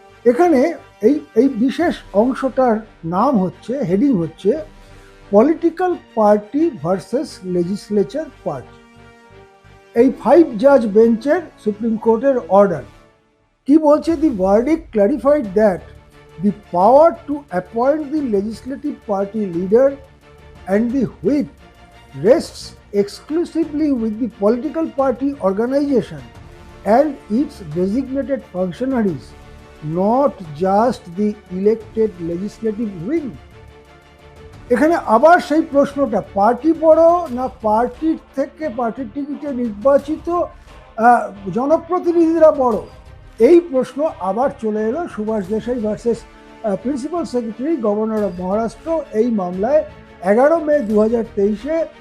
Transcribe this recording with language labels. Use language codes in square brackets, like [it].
[bn] এখানে এই বিশেষ অংশটার নাম হচ্ছে, হেডিং হচ্ছে [en] Political party versus legislature party. [bn] এই 5 জাজ বেঞ্চের সুপ্রিম কোর্টের অর্ডার কি বলছে? [en] The verdict clarified that the power to appoint the legislative party leader and the whip rests exclusively with the political party organization and its designated functionaries, not just the elected legislative wing. [bn] এখানে আবার সেই প্রশ্নটা, party বড় না পার্টির টিকিটে নির্বাচিত জনপ্রতিনিধিরা বড়? এই প্রশ্ন আবার চলে এলো Subhash Desai versus principal secretary governor of Maharashtra এই মামলায় 11 মে 2023-এ।